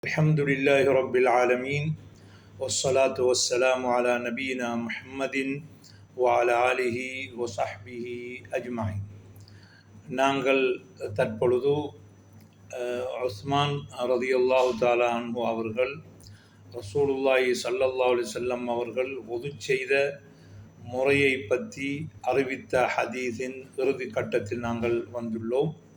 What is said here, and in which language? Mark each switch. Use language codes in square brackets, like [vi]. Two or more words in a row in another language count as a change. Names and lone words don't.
[ar] الحمد لله رب العالمين والصلاة والسلام على نبينا محمد وعلى آله وصحبه أجمعين. [ta] நாங்கள் தற்பொழுது உஸ்மான் [ar] رضي الله تعالى عنه [ta] அவர்கள் [ar] رسول الله صلى الله عليه وسلم [ta] அவர்கள் ஒது செய்த முறையை பற்றி அறிவித்த ஹதீஸின் இறுதி கட்டத்தில் நாங்கள் வந்துள்ளோம்.